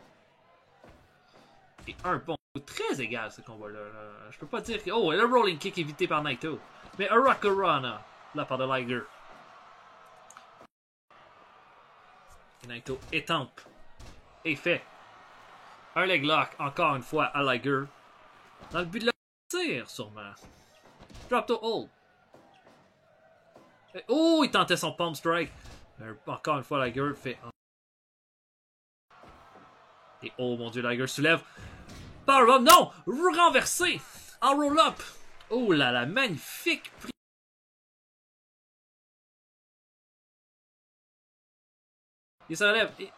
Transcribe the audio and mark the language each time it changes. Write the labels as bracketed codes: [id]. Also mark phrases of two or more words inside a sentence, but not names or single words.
[fr] Et un bon. Très égal ce combat-là. Je peux pas dire que. Oh, le [en] rolling kick [fr] évité par Naito. Mais Hurricanrana de la part de Liger. Et Naito étampe. Et fait un [en] leg lock [fr] encore une fois à Liger. Dans le but de le tirer, sûrement. [en] Drop to hold. [fr] Et oh, il tentait son [en] palm strike. [fr] Encore une fois, Liger fait. Et oh mon dieu, Liger soulève. Powerbomb, non! Renversé! En roll-up! Oh là là, magnifique! Il se relève. Et...